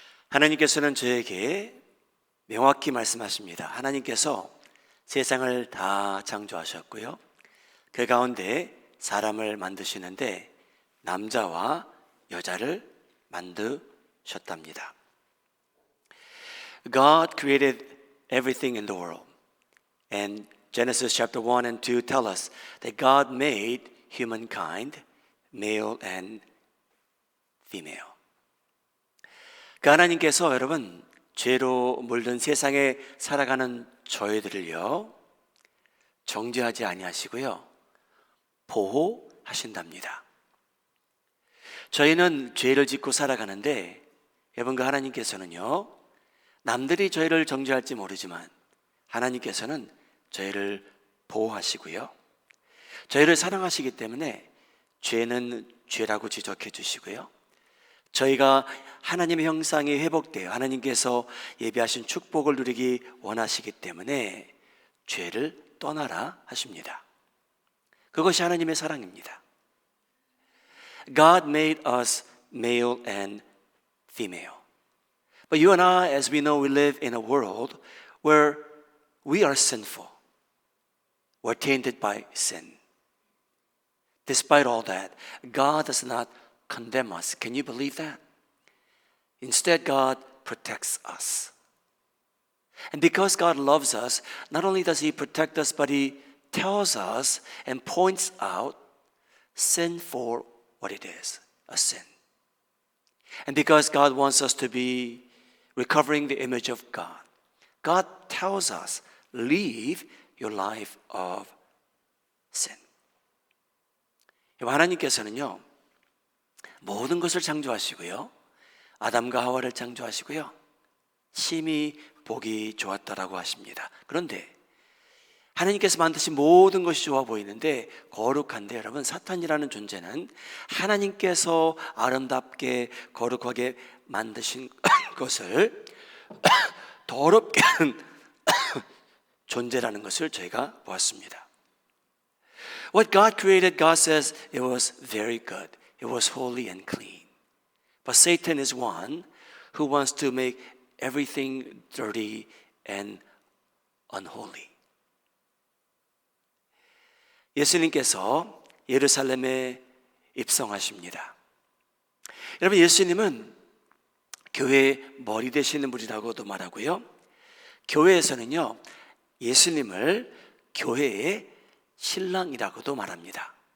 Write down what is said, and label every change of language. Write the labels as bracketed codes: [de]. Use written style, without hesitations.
[ko] 하나님께서는 저에게 명확히 말씀하십니다. 하나님께서 세상을 다 창조하셨고요, 그 가운데 사람을 만드시는데 남자와 여자를 만드셨답니다. [en] God created everything in the world, and Genesis chapter 1 and 2 tell us that God made humankind male and female. [ko] 그 하나님께서 여러분 죄로 물든 세상에 살아가는 저희들을요 정죄하지 아니하시고요 보호하신답니다. 저희는 죄를 짓고 살아가는데 여러분 그 하나님께서는요 남들이 저희를 정죄할지 모르지만 하나님께서는 저희를 보호하시고요 저희를 사랑하시기 때문에 죄는 죄라고 지적해 주시고요 저희가 하나님의 형상이 회복되어 하나님께서 예비하신 축복을 누리기 원하시기 때문에 죄를 떠나라 하십니다. 그것이 하나님의 사랑입니다. [en] God made us male and female. But you and I, as we know, we live in a world where we are sinful. We're tainted by sin. Despite all that, God does not condemn us. Can you believe that? Instead, God protects us. And because God loves us, not only does He protect us, but He tells us and points out sin for what it is, a sin. And because God wants us to be recovering the image of God, God tells us, live your life of sin. [ko] 하나님께서는요 모든 것을 창조하시고요 아담과 하와를 창조하시고요 심히 보기 좋았다라고 하십니다. 그런데 하나님께서 만드신 모든 것이 좋아 보이는데 거룩한데 여러분 사탄이라는 존재는 하나님께서 아름답게 거룩하게 만드신 것을 더럽게 하는 존재라는 것을 저희가 보았습니다. [en] What God created, God says it was very good. It was holy and clean. But Satan is one who wants to make everything dirty and unholy. [ko] 예수님께서 예루살렘에 입성하십니다. 여러분 예수님은 교회의 머리 되시는 분이라고도 말하고요. 교회에서는요 예수님을 교회의 신랑이라고도 말합니다.